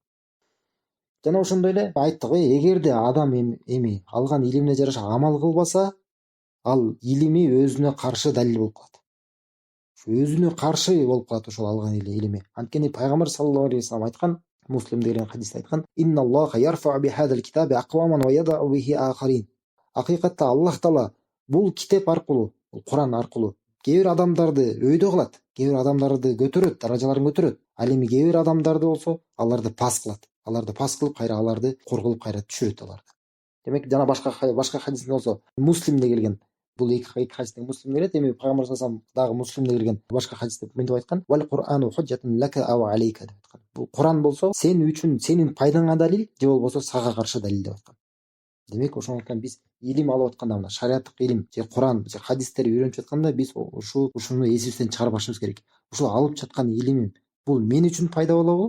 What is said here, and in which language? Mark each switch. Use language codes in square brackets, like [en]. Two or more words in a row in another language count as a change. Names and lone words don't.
[ky] Жана ошондой эле айттык, эгерде адам эми алган илимине жараша амал кылбаса, ал илими өзүнө каршы далил болуп калат. Өзүнө каршы болуп калат ошол алган илими. Анткени пайгамбар [ar] صلى الله عليه وسلم [ky] айткан, Муслимде келген хадисте айткан: [ar] "إن الله يرفع بهذا الكتاب أقواما ويضع به آخرين." [ky] Акыйкатта Аллах Таала бул китеп аркылуу, Куран аркылуу кээ бир адамдарды өйдө кылат, кээ бир адамдарды көтөрөт, даражаларын көтөрөт. Ал эми кээ бир адамдарды болсо, аларды пас кылат. Аларды пас кылып, кайра аларды кор кылып кайра түшүрөт аларды. Демек жана башка хадисте болсо, Муслимде келген, бул эки хадистен Муслим келет. Эми пайгамбар [ar] صلى الله عليه وسلم [ky] дагы Муслимде келген башка хадисте мынтип айткан: [ar] "والقرآن حجة لك أو عليك" [ky] деп айткан. Бул Куран болсо, сен үчүн сенин пайдаңа далил, же болбосо сага каршы далил деп айткан. Демек ошондуктан биз илим алып атканда, мына шариаттык илим, же Куран, же хадистерди үйрөнүп жатканда биз ушуну эсибизден чыгарбашыбыз керек. Ушул алып жаткан илимим бул мен үчүн пайда болобу?